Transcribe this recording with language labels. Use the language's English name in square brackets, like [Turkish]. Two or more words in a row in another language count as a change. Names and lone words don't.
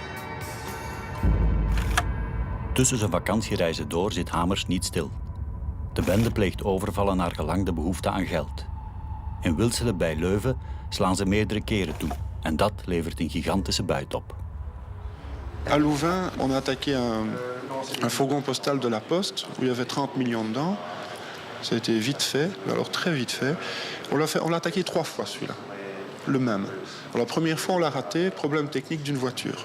[Dutch] Tussen zijn vakantiereizen door zit Hamers niet stil. De De bende pleegt overvallen naar gelang de behoefte aan geld. In Wilselen bij Leuven slaan ze meerdere keren toe. En dat levert een gigantische buit op. [French] À Louvain, on a attaqué un fourgon postal de la Poste où il y avait 30 millions dedans. Ça a été vite fait, alors très vite fait. On l'a attaqué 3 fois celui-là, le même. Alors, la première fois on l'a raté, problème technique d'une voiture.